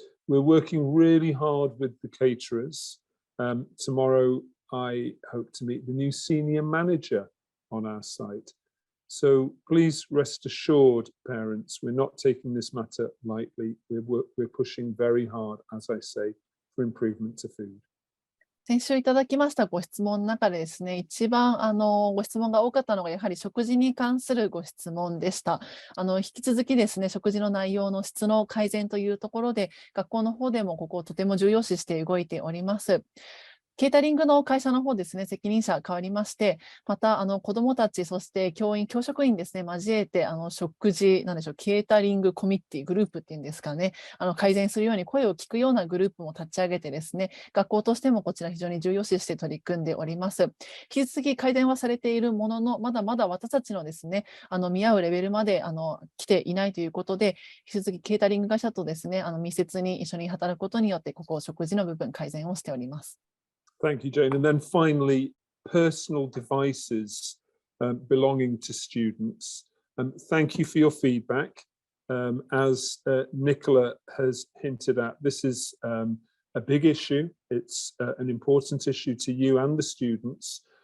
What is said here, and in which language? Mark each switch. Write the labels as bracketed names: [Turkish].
[English] We're working really hard with the caterers. Tomorrow, I hope to meet the new senior manager on our site. So please rest assured, parents, we're not taking this matter lightly. We're pushing very hard, as I say, for improvement to food. [Japanese] 先週いただきましたご質問の中でですね、一番ご質問が多かったのがやはり食事に関するご質問でした。引き続きですね、食事の内容の質の改善というところで、学校の方でもここをとても重要視して動いております。ケータリングの会社の方ですね、責任者変わりまして、また子どもたち、そして教員、教職員ですね、交えて食事、なんでしょう、ケータリングコミッティ、グループっていうんですかね、改善するように声を聞くようなグループも立ち上げてですね、学校としてもこちら非常に重要視して取り組んでおります。引き続き改善はされているものの、まだまだ私たちのですね、見合うレベルまで来ていないということで、引き続きケータリング会社とですね、密接に一緒に働くことによって、ここ食事の部分改善をしております。 [English] Thank you, Jane. And then finally, personal devices belonging to students. Thank you for your feedback. As Nicola has hinted at, this is a big issue. It's an important issue to you and the students.